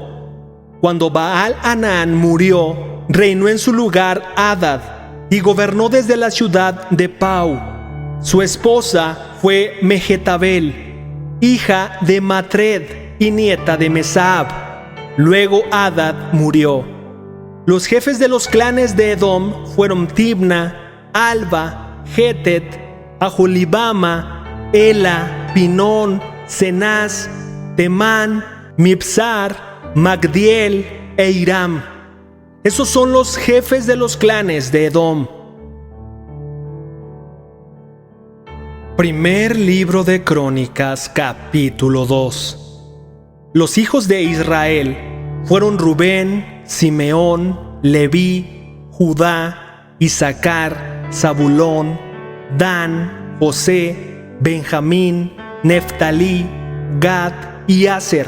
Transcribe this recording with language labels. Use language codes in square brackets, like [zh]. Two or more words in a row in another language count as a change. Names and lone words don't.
[es] Cuando Baal-Hanán murió, reinó en su lugar Hadad, y gobernó desde la ciudad de Pau. Su esposa fue Mehetabel, hija de Matred y nieta de Mesab. Luego Hadad murió. Los jefes de los clanes de Edom fueron Tibna, Alba, Getet, Aholibama, Ela, Pinón, Cenaz, Temán, Mibsar, Magdiel e Iram. Esos son los jefes de los clanes de Edom. Primer libro de Crónicas, capítulo 2. Los hijos de Israel fueron Rubén, Simeón, Leví, Judá, Isaacar, Zabulón, Dan, José, Benjamín, Neftalí, Gad y Aser.